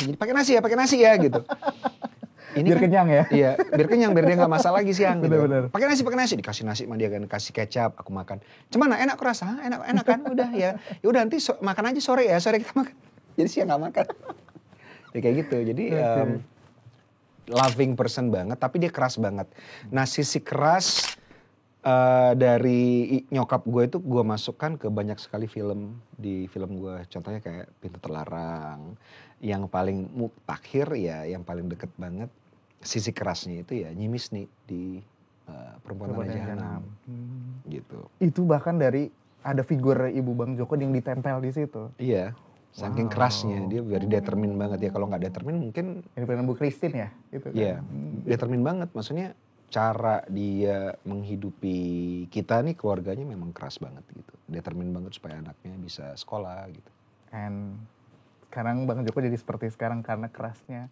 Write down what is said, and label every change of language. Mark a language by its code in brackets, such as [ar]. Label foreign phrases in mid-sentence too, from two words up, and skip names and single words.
[id] Jadi pakai nasi ya gitu. Ini Biar kenyang ya? Iya, biar kenyang, biar dia nggak masak lagi siang gitu. Bener-bener. Pakai nasi, dikasih nasi sama dia kan, kasih kecap, aku makan. Cemana, enak kerasa? Enak kan? Udah ya udah nanti makan aja sore kita makan. Jadi siang nggak makan. Ya kayak gitu, jadi [en] loving person [id] banget, tapi dia keras banget. Nah sisi keras dari nyokap gue itu gue masukkan ke banyak sekali film di film gue. Contohnya kayak Pintu Terlarang, yang paling mutakhir ya, yang paling deket banget sisi kerasnya itu ya Nyimis nih di Perempuan Tanah Jahanam. Gitu. Itu bahkan dari ada figur Ibu Bang Joko yang ditempel di situ. Iya, saking kerasnya dia [en] very determined [id] banget ya. Kalau nggak determined mungkin Ini film Bu Christine ya? Itu kan. iya, determined banget. Maksudnya cara dia menghidupi kita nih keluarganya memang keras banget gitu. Determined banget supaya anaknya bisa sekolah gitu. And sekarang Bang Joko jadi seperti sekarang karena kerasnya.